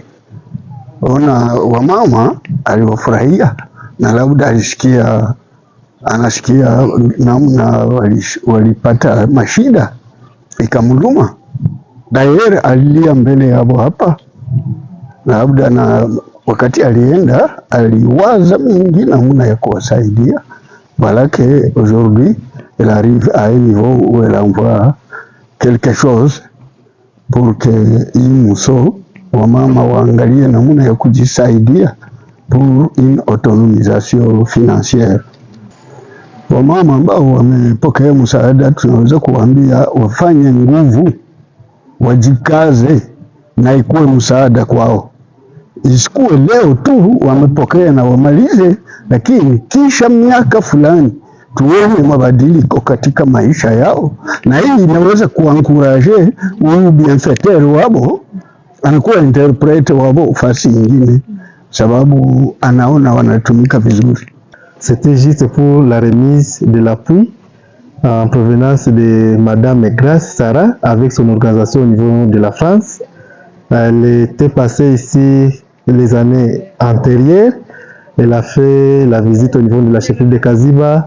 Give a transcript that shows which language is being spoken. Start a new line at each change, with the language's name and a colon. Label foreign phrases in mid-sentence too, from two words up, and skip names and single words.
Swahili: Ona wamama aliwafurahia na labda anasikia namna walipata mashida ikamluma. Daire alilia mbele yao hapa, labda na wakati alienda aliwaza mingi namna ya kuwasaidia.
French: Voilà que aujourd'hui elle arrive à un niveau où elle envoie quelque chose pour que
Swahili: hii Mousso wamama waangalie namna ya kujisaidia
French: pour une autonomisation financière.
Swahili: Wamama ambao wamepokea msaada tunaweza kuambia wafanye nguvu, wajikaze na ikuwe msaada kwao. Isikuwe leo tu wamepokea na wamalize, lakini kisha miaka fulani tuone mabadiliko katika maisha yao, na hii inaweza kuankuraje huyu bienfaiteur wabo anakuwa interprete wabo fasi nyingine, sababu anaona wanatumika vizuri.
French: C'était juste pour la remise de l'appui en provenance de Madame Grace Sarah avec son organisation au niveau de la France. Elle était passée ici les années antérieures. Elle a fait la visite au niveau de la chefferie de Kaziba.